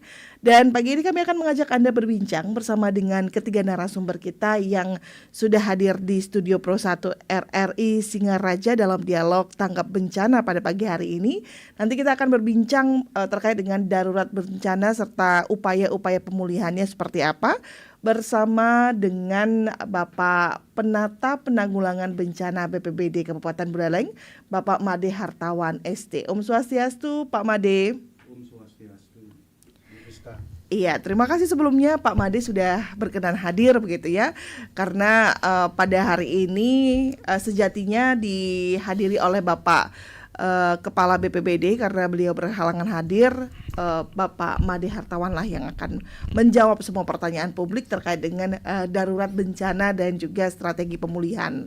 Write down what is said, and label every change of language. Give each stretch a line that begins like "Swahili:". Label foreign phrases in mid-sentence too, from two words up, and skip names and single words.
Indonesian: Dan pagi ini kami akan mengajak Anda berbincang bersama dengan ketiga narasumber kita yang sudah hadir di Studio Pro 1 RRI Singaraja dalam dialog tanggap bencana pada pagi hari ini. Nanti kita akan berbincang terkait dengan darurat bencana serta upaya-upaya pemulihannya seperti apa, bersama dengan Bapak Penata Penanggulangan Bencana BPBD Kabupaten Buleleng, Bapak Made Hartawan ST.
Balinese: Om Swastiastu, Pak Made. Om Swastiastu.
Indonesian: Iya, terima kasih sebelumnya Pak Made sudah berkenan hadir begitu ya. Karena pada hari ini sejatinya dihadiri oleh Bapak Kepala BPBD, karena beliau berhalangan hadir. Bapak Made Hartawan lah yang akan menjawab semua pertanyaan publik terkait dengan darurat bencana dan juga strategi pemulihan.